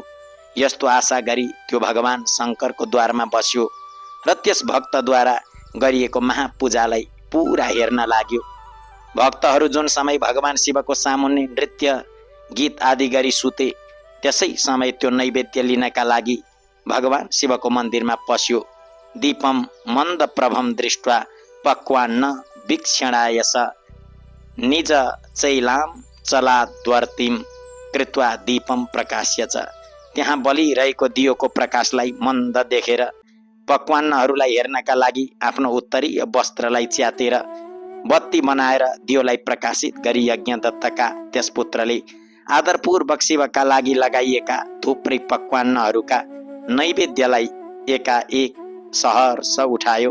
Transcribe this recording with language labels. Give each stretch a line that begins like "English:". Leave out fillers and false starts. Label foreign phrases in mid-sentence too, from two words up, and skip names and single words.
Nepali: यस्तो आशा गरी त्यो भगवान शङ्करको द्वारमा बस्यो र त्यस भक्तद्वारा गरिएको महापूजालाई पुरा हेर्न लाग्यो। भक्तहरू जुन समय भगवान शिवको सामुन्ने नृत्य गीत आदि गरी सुते, त्यसै समय त्यो नैवेद्य लिनका लागि भगवान शिवको मन्दिरमा पस्यो।
Sanskrit: दीपम मन्द प्रभम दृष्ट्वा पक्वान्न वीक्षणाय स निज चैलाम चलाद्वर्तिम कृत्वा दीपम प्रकाश्य च।
Nepali: त्यहाँ बलिरहेको दियोको प्रकाशलाई मन्द देखेर पकवानहरूलाई हेर्नका लागि आफ्नो उत्तरीय वस्त्रलाई च्यातेर बत्ती बनाएर दियोलाई प्रकाशित गरी यज्ञदत्तका त्यस पुत्रले आदरपूर्वक शिवका लागि लगाइएका थुप्रै पकवानहरूका नैवेद्यलाई एकाएक सहर्ष उठायो।